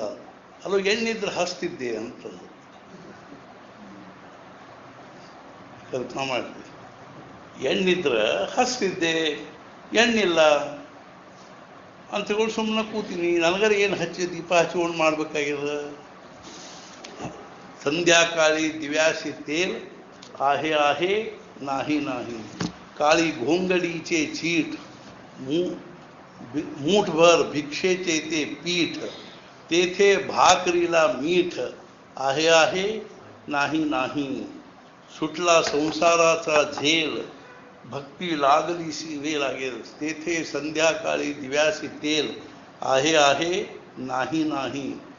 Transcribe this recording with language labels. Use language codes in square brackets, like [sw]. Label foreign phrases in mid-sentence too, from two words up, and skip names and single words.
[kn] ಅಲ್ಲೋ ಎಣ್ಣಿದ್ರೆ ಹಚ್ತಿದ್ದೆ ಅಂತಂದು ಕಲ್ಪನಾ ಮಾಡಿದ್ವಿ. ಎಣ್ಣಿದ್ರೆ ಹಚ್ತಿದ್ದೆ, ಎಣ್ಣಿಲ್ಲ ಅಂತೇಳಿ ಸುಮ್ಮನೆ ಕೂತೀನಿ. ನನಗರ ಏನು ಹಚ್ಚಿ ದೀಪ ಹಚ್ಕೊಂಡು ಮಾಡ್ಬೇಕಾಗ್ಯದ? [mr] संध्याकाळी दिव्यासी तेल आहे आहे नाही नाही, काळी घोंगडीचे चीठ मूठभर भिक्षेचे ते पीठ, तेथे भाकरीला मीठ आहे आहे नाही नाही, सुटला संसाराचा झेल भक्ती लागली वे लागेल, तेथे संध्याकाळी दिव्यासी तेल आहे आहे नाही नाही,